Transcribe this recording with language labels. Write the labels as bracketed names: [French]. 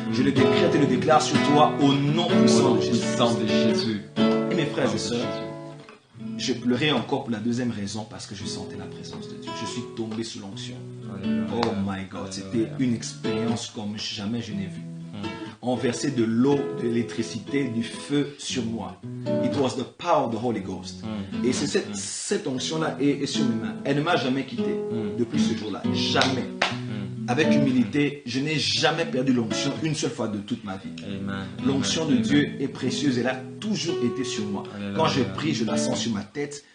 [French] Je le décrète et le déclare sur toi au nom puissant de Jésus. Et mes frères et sœurs, je pleurais encore pour la deuxième raison, parce que je sentais la présence de Dieu. Je suis tombé sous l'onction. [English] Oh my God, [French] c'était une expérience comme jamais je n'ai vu. On versait de l'eau, de l'électricité, du feu sur moi. [English] It was the power of the Holy Ghost. [French] Et c'est cette onction-là est sur mes mains. Elle ne m'a jamais quitté depuis ce jour-là. Jamais. Avec humilité, je n'ai jamais perdu l'onction une seule fois de toute ma vie. L'onction de Dieu est précieuse. Elle a toujours été sur moi. Quand je prie, je la sens sur ma tête.